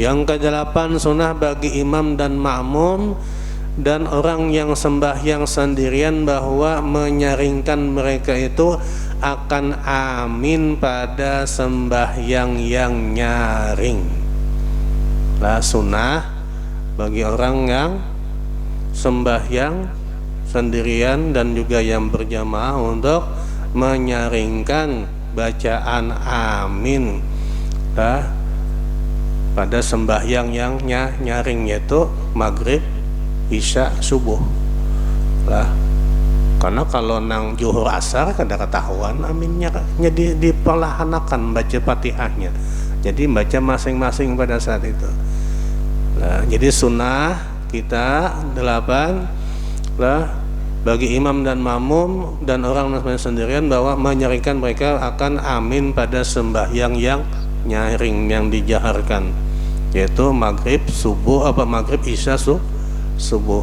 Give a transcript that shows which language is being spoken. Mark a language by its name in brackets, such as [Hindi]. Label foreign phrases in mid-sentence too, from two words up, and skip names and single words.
[Indonesian] Yang kedelapan, sunnah bagi imam dan makmum dan orang yang sembahyang sendirian bahwa menyaringkan mereka itu akan amin pada sembahyang yang nyaring. Lah, sunnah bagi orang yang sembahyang sendirian dan juga yang berjamaah untuk menyaringkan bacaan amin pada sembahyang yang nyaring, yaitu maghrib, isya, subuh. [Banjar] Karena kalau nang juhur asar kada ketahuan aminnya jadi diperlahanakan baca Fatihahnya. [Indonesian] Jadi baca masing-masing pada saat itu. Nah, jadi sunnah kita 8 lah bagi imam dan makmum dan orang sendirian bahwa menyaringkan mereka akan amin pada sembahyang yang nyaring yang dijaharkan, yaitu maghrib, subuh, maghrib, isya, subuh.